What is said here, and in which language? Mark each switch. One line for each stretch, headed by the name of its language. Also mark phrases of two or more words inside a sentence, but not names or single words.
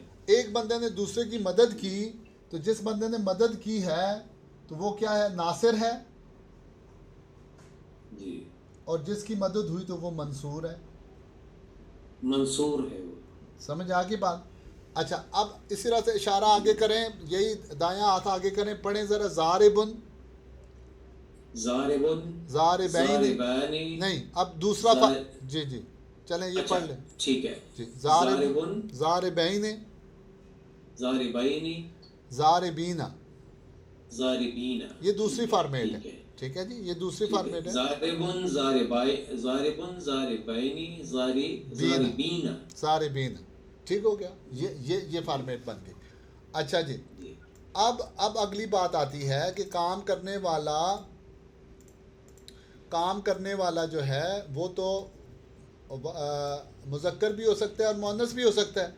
Urdu: ایک بندے نے دوسرے کی مدد کی تو جس بندے نے مدد کی ہے تو وہ کیا ہے؟ ناصر ہے. جی. اور جس کی مدد ہوئی تو وہ منصور ہے. منصور ہے وہ. سمجھ آ گئی بات؟ اچھا اب اسی طرح سے اشارہ آگے کریں. یہی دایاں ہاتھ آگے کریں. پڑھیں ذرا ضاربن ضاربن ضاربین. ضاربانی. نہیں اب دوسرا جی جی چلیں یہ پڑھ لیں. ٹھیک ہے. جی. ضاربن ضاربین ضاربین ضاربین. ضاربین. یہ دوسری فارمیٹ ٹھیک ہے. ہے. ٹھیک ہے جی. یہ دوسری فارمیٹ ہے.
Arabic: ضاربن ضاربن ضاربین ضاربین.
Urdu: ضاربین. ٹھیک ہو گیا. یہ فارمیٹ بن گئی. اچھا جی. اب اگلی بات آتی ہے کہ کام کرنے والا جو ہے وہ تو مذکر بھی ہو سکتا ہے اور مؤنث بھی ہو سکتا ہے.